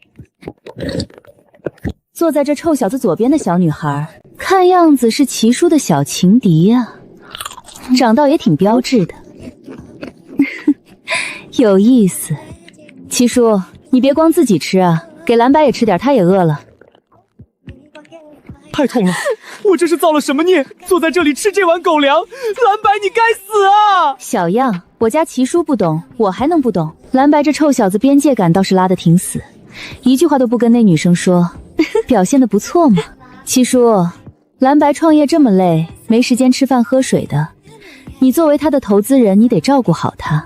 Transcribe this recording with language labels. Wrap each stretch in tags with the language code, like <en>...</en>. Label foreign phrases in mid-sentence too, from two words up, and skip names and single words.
<zh>坐在這臭小子左邊的小女孩，看樣子是齊叔的小情敵呀，長倒也挺標緻的。有意思。齊叔，你別光自己吃啊，給藍白也吃點，他也餓了。太痛了，我這是造了什麼孽？坐在這裡吃這碗狗糧，藍白你該死啊！小樣，我家齊叔不懂，我還能不懂？藍白這臭小子邊界感倒是拉得挺死，一句話都不跟那女生說，表現得不錯嘛。齊叔，藍白創業這麼累，沒時間吃飯喝水的，你作為他的投資人，你得照顧好他。</zh>